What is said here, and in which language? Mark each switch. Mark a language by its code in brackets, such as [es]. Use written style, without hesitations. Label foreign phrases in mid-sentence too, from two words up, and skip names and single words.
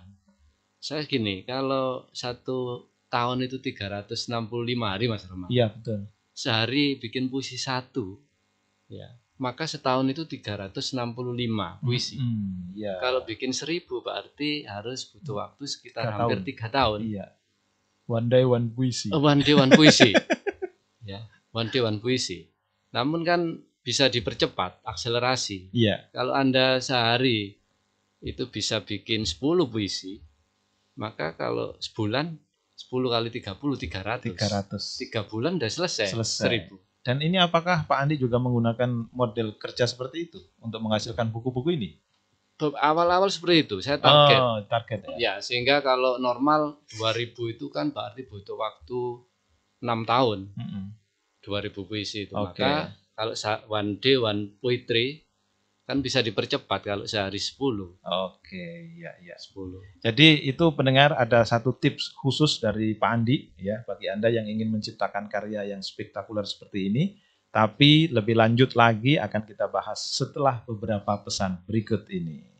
[id] Saya gini, kalau 1 tahun itu 365 hari, Mas Roma. iya betul. Sehari bikin puisi 1, ya, maka setahun itu 365 puisi. Iya. Kalau bikin 1000 berarti harus butuh waktu sekitar 3 hampir tahun. 3 tahun. Iya. [en] One day one puisi. One day one puisi. Ya, one day one puisi. [id] Namun kan bisa dipercepat, akselerasi. Iya. Kalau Anda sehari itu bisa bikin 10 puisi, maka kalau sebulan 10 kali 30 300. 300. 3 bulan udah selesai. Selesai. 1000. Dan ini apakah Pak Andi juga menggunakan model kerja seperti itu untuk menghasilkan buku-buku ini? Awal-awal seperti itu, saya target. Oh, target ya. Ya, sehingga kalau normal 2000 itu kan berarti butuh waktu 6 tahun. Mm-mm. 2000 puisi itu. Oke. Maka kalau [en] one day one poetry [id] kan bisa dipercepat kalau sehari 10. Oke, ya. 10. Jadi itu pendengar ada satu tips khusus dari Pak Andi ya bagi Anda yang ingin menciptakan karya yang spektakuler seperti ini. Tapi lebih lanjut lagi akan kita bahas setelah beberapa pesan berikut ini.